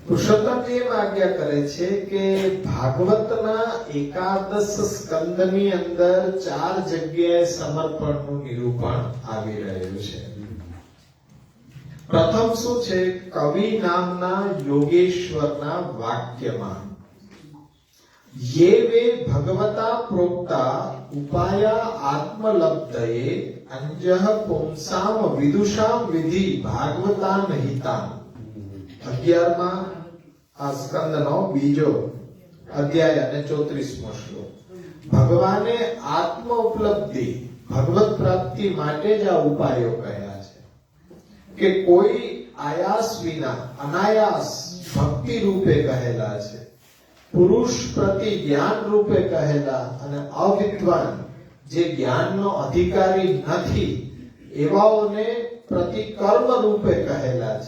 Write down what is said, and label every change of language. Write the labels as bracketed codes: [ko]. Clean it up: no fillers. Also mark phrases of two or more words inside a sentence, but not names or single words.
[gu] પુરુષોત્તમજી એમ આજ્ઞા કરે છે કે ભાગવતના એકાદશ સ્કંદની અંદર 4 જગ્યાએ સમર્પણનું નિરૂપણ આવી રહ્યું છે. પ્રથમ શું છે? કવિ નામના યોગેશ્વરના વાક્યમાં [sa] ये वे भगवता प्रोक्ता उपाया आत्मलब्धये अंजः पुंसाम विदुषाम विधि भागवतान हितान. [gu] 11માં આ સ્કંદનો બીજો અધ્યાય અને 34મો શ્લોક. ભગવાને આત્મ ઉપલબ્ધિ ભગવત પ્રાપ્તિ માટે જ આ ઉપાયો કહ્યા છે કે કોઈ આયાસ વિના અનાયાસ ભક્તિ રૂપે કહેલા છે, પુરુષ પ્રતિ જ્ઞાન રૂપે કહેલા, અને અવિદ્વાન જે જ્ઞાનનો અધિકારી નથી એવાઓને પ્રતિ કર્મ રૂપે કહેલા છે.